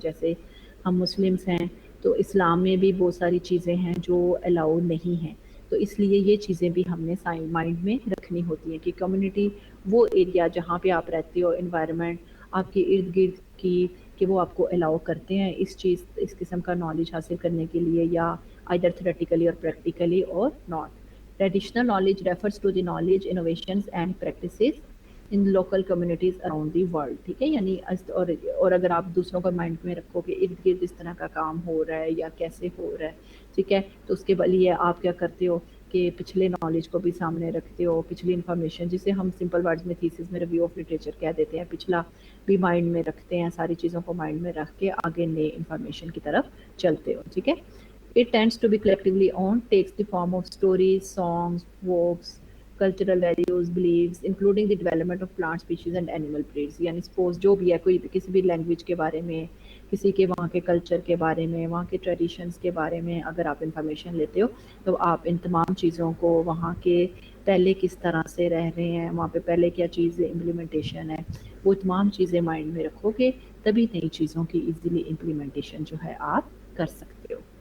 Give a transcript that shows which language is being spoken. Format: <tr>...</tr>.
<ur>جیسے ہم مسلمس ہیں تو اسلام میں بھی بہت ساری چیزیں ہیں جو الاؤ نہیں ہیں، تو اس لیے یہ چیزیں بھی ہم نے مائنڈ میں رکھنی ہوتی ہیں کہ کمیونٹی، وہ ایریا جہاں پہ آپ رہتے ہو، انوائرمنٹ آپ کے ارد گرد کی، کہ وہ آپ کو الاؤ کرتے ہیں اس قسم کا نالج حاصل کرنے کے لیے، یا</ur> <en>either theoretically or practically or not. Traditional knowledge refers to the knowledge, innovations and practices in local communities around the world.</en> <ur>ٹھیک ہے، یعنی اور اگر آپ دوسروں کو مائنڈ میں رکھو کہ ارد گرد اس طرح کا کام ہو رہا ہے یا کیسے ہو رہا ہے، ٹھیک ہے، تو اس کے لیے آپ کیا کرتے ہو کہ پچھلے نالج کو بھی سامنے رکھتے ہو، پچھلی انفارمیشن جسے ہم سمپل ورڈز میں تھیسس میں ریویو آف لٹریچر کہہ دیتے ہیں، پچھلا بھی مائنڈ میں رکھتے ہیں، ساری چیزوں کو مائنڈ میں رکھ کے آگے نئے انفارمیشن کی طرف چلتے ہو. ٹھیک ہے،</ur> <en>it tends to be collectively owned, takes the form of stories, songs, works, cultural values, beliefs, including the development of plant species and animal breeds.</en> <ur>یعنی سپوز جو بھی ہے، کوئی کسی بھی لینگویج کے بارے میں، کسی کے وہاں کے کلچر کے بارے میں، وہاں کے ٹریڈیشنز کے بارے میں اگر آپ انفارمیشن لیتے ہو تو آپ ان تمام چیزوں کو، وہاں کے پہلے کس طرح سے رہ رہے ہیں، وہاں پہ پہلے کیا چیز امپلیمنٹیشن ہے، وہ تمام چیزیں مائنڈ میں رکھو گے تبھی نئی چیزوں کی ایزیلی امپلیمنٹیشن جو ہے آپ کر سکتے ہو.</ur>